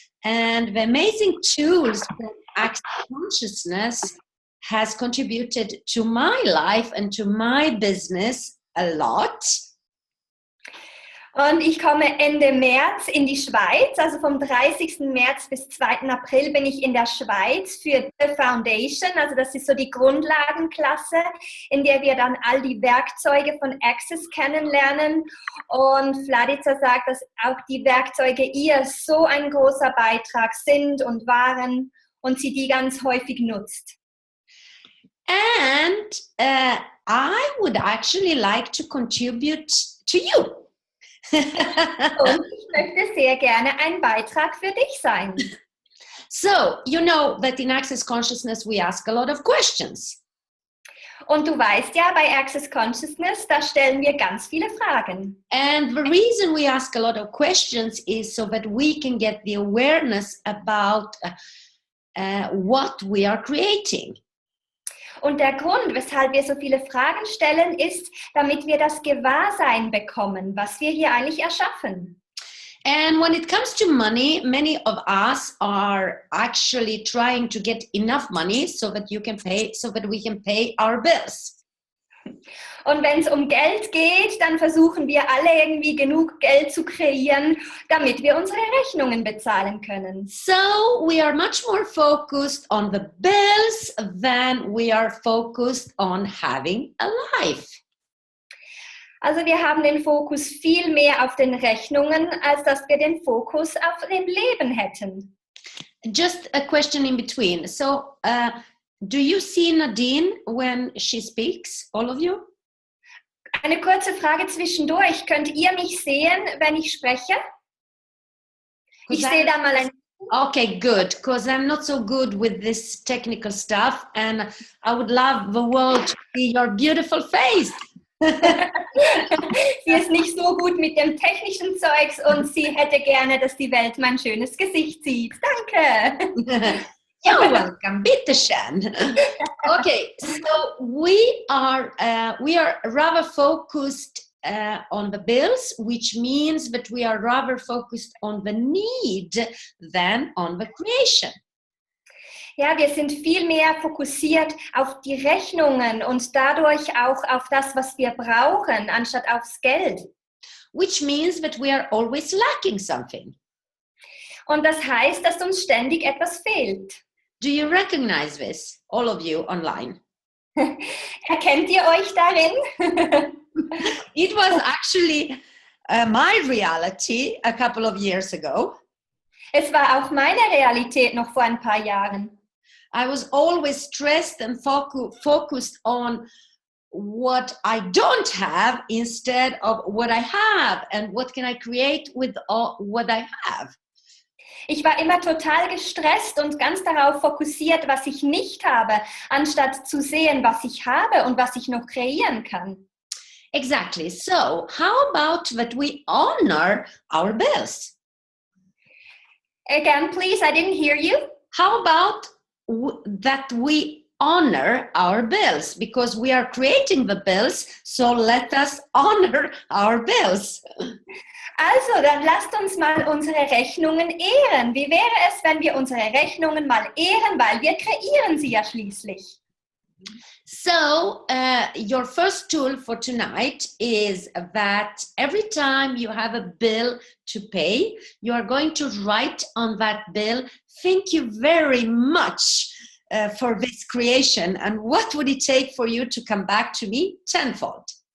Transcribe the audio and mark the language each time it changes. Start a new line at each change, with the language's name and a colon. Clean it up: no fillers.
English: And the amazing tools from Access Consciousness has contributed to my life and to my business a lot.
German: Und ich komme Ende März in die Schweiz, also vom 30. März bis 2. April bin ich in der Schweiz für The Foundation, also das ist so die Grundlagenklasse, in der wir dann all die Werkzeuge von Access kennenlernen. Und Vladica sagt, dass auch die Werkzeuge ihr so ein großer Beitrag sind und waren und sie die ganz häufig nutzt.
English: And I would actually like to contribute to you.
German: Und ich möchte sehr gerne ein Beitrag für dich sein.
English: So, you know that in Access Consciousness we ask a lot of questions.
German: Und du weißt ja, bei Access Consciousness, da stellen wir ganz viele Fragen.
English: And the reason we ask a lot of questions is so that we can get the awareness about what we are creating.
German: Und der Grund, weshalb wir so viele Fragen stellen, ist, damit wir das Gewahrsein bekommen, was wir hier eigentlich erschaffen.
English: And when it comes to money, many of us are actually trying to get enough money so that we can pay our bills.
German: Und wenn es um Geld geht, dann versuchen wir alle irgendwie genug Geld zu kreieren, damit wir unsere Rechnungen bezahlen können.
English: So we are much more focused on the bills than we are focused on having a life.
German: Also wir haben den Fokus viel mehr auf den Rechnungen, als dass wir den Fokus auf dem Leben hätten.
English: Just a question in between. So do you see Nadine when she speaks, all of you?
German: Eine kurze Frage zwischendurch. Könnt ihr mich sehen, wenn ich spreche? Ich sehe da mal ein...
English: Okay, good, because I'm not so good with this technical stuff and I would love the world to see your beautiful face.
German: Sie ist nicht so gut mit dem technischen Zeugs und sie hätte gerne, dass die Welt mein schönes Gesicht sieht. Danke!
English: You're welcome, bitteschön. Okay, so we are rather focused on the bills, which means that we are rather focused on the need than on the creation.
German: Ja, wir sind viel mehr fokussiert auf die Rechnungen und dadurch auch auf das, was wir brauchen, anstatt aufs Geld.
English: Which means that we are always lacking something.
German: Und das heißt, dass uns ständig etwas fehlt.
English: Do you recognize this, all of you online?
German: Erkennt ihr euch darin?
English: It was actually my reality a couple of years ago.
German: Es war auch meine Realität noch vor ein paar Jahren.
English: I was always stressed and focused on what I don't have instead of what I have, and what can I create with what I have.
German: Ich war immer total gestresst und ganz darauf fokussiert, was ich nicht habe, anstatt zu sehen, was ich habe und was ich noch kreieren kann.
English: Exactly. So, how about that we honor our bills? Again, please, I didn't hear you. How about that we honor our bills? Because we are creating the bills, so let us honor our bills.
German: Also, dann lasst uns mal unsere Rechnungen ehren. Wie wäre es, wenn wir unsere Rechnungen mal ehren, weil wir kreieren sie ja schließlich.
English: So, your first tool for tonight is that every time you have a bill to pay, you are going to write on that bill, thank you very much for this creation, and what would it take for you to come back to me tenfold?